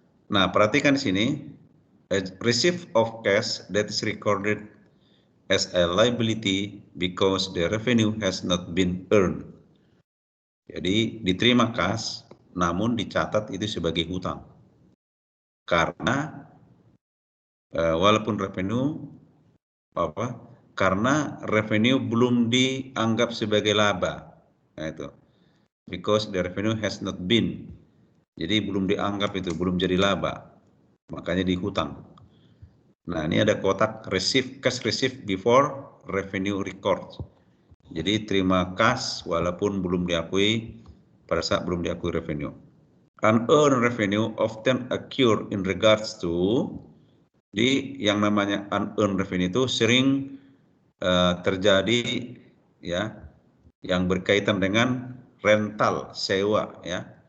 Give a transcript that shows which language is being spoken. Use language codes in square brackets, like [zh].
[id] Nah, perhatikan di sini, [en] receipt of cash that is recorded as a liability because the revenue has not been earned. [id] Jadi diterima kas, namun dicatat itu sebagai hutang. Karena walaupun revenue karena revenue belum dianggap sebagai laba. Nah, itu. [en] Because the revenue has not been. [id] Jadi belum dianggap itu, belum jadi laba. Makanya dihutang. Nah, ini ada kotak [en] cash receive before revenue record. [id] Jadi terima kas walaupun belum diakui pada saat belum diakui revenue. [en] Unearned revenue often occur in regards to, [id] di yang namanya unearned revenue itu sering terjadi ya yang berkaitan dengan rental, sewa ya.